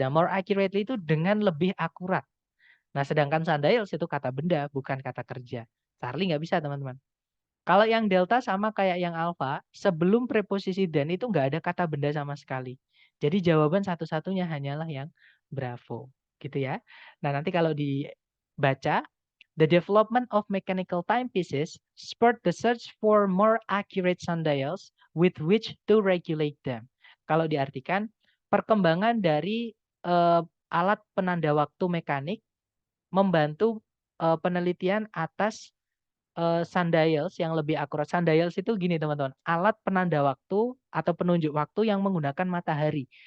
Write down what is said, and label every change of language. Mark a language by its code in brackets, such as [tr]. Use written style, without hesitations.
[id] Dan more accurately itu dengan lebih akurat. Nah, sedangkan sundials itu kata benda, bukan kata kerja. Charlie nggak bisa, teman-teman. Kalau yang delta sama kayak yang alpha, sebelum preposisi dan itu nggak ada kata benda sama sekali. Jadi jawaban satu-satunya hanyalah yang bravo. Gitu ya. Nah, nanti kalau dibaca, [en] the development of mechanical timepieces spurred the search for more accurate sundials with which to regulate them. [id] Kalau diartikan, perkembangan dari alat penanda waktu mekanik membantu penelitian atas sundials yang lebih akurat. Sundials itu gini teman-teman, alat penanda waktu atau penunjuk waktu yang menggunakan matahari.